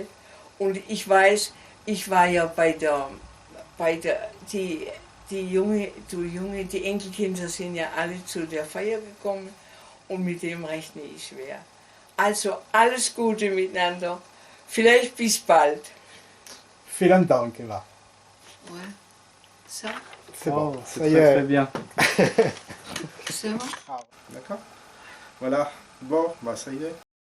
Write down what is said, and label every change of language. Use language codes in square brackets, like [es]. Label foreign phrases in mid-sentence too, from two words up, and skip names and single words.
[de] Und ich weiß, ich war ja die Enkelkinder sind ja alle zu der Feier gekommen und mit dem rechne ich schwer. Also alles Gute miteinander. Vielleicht bis bald. Vielen Dank, Eva. [fr] Ouais. Ça, C'est bon. Oh, c'est Ça y très est. très bien. c'est bon. D'accord. Voilà. Bon, bah ça y est.